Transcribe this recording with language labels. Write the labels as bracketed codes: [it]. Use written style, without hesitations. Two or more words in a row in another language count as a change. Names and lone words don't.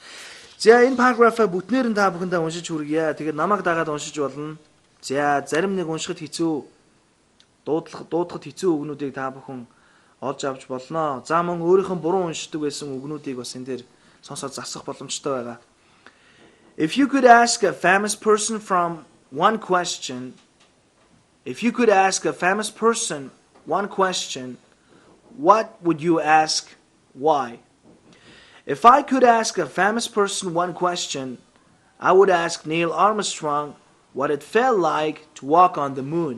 [mn] За энэ параграфаа бүтнээр нь та бүхэндээ уншиж хүргье. Тэгээд намайг дагаад уншиж болно. За зарим нэг уншихад хэцүү дуудахад хэцүү үгнүүдийг та бүхэн олж авч болно. За мөн өөрийнх нь буруу уншдаг байсан үгнүүдийг бас энэ дээр сонсоод засах боломжтой байгаа. [en] If you could ask a famous person one question, what would you ask? Why? If I could ask a famous person one question, I would ask Neil Armstrong what it felt like to walk on the moon.